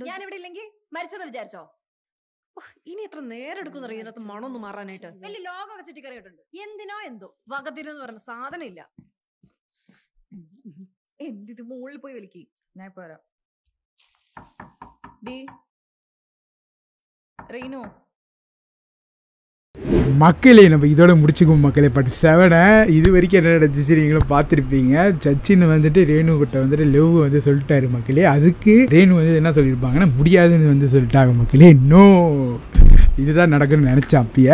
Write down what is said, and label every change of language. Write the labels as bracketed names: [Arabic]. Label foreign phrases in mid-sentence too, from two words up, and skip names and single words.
[Malayalam] ഞാൻ ഇവിടെ ഇല്ലെങ്കിൽ മരിച്ചെന്ന് വിചാരിച്ചോ? ഇനി എത്ര നേരം എടുക്കുന്ന ഇതിനകത്ത് മണമൊന്നും മാറാനായിട്ട്. വലിയ ലോകമൊക്കെ ചുറ്റിക്കറിയിട്ടുണ്ട്. എന്തിനോ എന്തോ വകതിരെന്ന് പറഞ്ഞ സാധനം ഇല്ല. എന്തിത് മുകളിൽ പോയി വലിക്ക്. ഞാൻ ഇപ്പൊ വരാം. ഡി റീനു, [Tamil] மக்களே நம்ம இதோட முடிச்சுக்குவோம் மக்களே. பட் 7 இது வரைக்கும் என்ன நடந்துச்சு நீங்களும் பார்த்துருப்பீங்க. சச்சின் வந்துட்டு ரேணு கிட்ட வந்துட்டு லவ் வந்து சொல்லிட்டாரு மக்களே. அதுக்கு ரேணு வந்து என்ன சொல்லியிருப்பாங்கன்னா முடியாதுன்னு வந்து சொல்லிட்டாங்க மக்களே. நோ, இதுதான் நடக்குன்னு நினைச்சேன் அப்பயே.